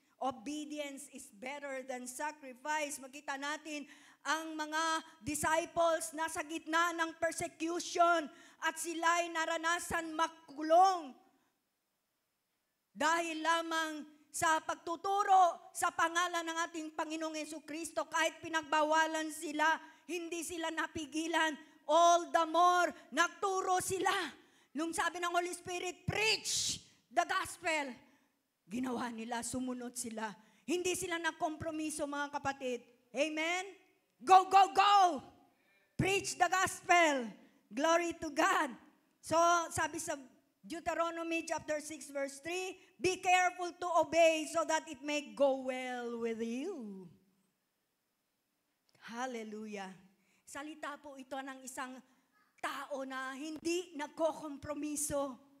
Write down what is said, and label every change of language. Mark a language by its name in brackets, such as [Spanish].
[English] Obedience is better than sacrifice. [Filipino] Makita natin ang mga disciples nasa gitna ng persecution at sila'y naranasan makulong dahil lamang sa pagtuturo sa pangalan ng ating Panginoong Jesucristo. Kahit pinagbawalan sila, hindi sila napigilan. [English] All the more, [Filipino] nagturo sila. Nung sabi ng Holy Spirit, [English] preach the gospel. [Filipino] Ginawa nila, sumunod sila. Hindi sila nagkompromiso, mga kapatid. Amen? [English] Go, go, go! Preach the gospel. Glory to God. So, [Filipino] sabi sa [English] Deuteronomy chapter 6 verse 3, be careful to obey so that it may go well with you. Hallelujah. [Filipino] Salita po ito ng isang tao na hindi nagkokompromiso.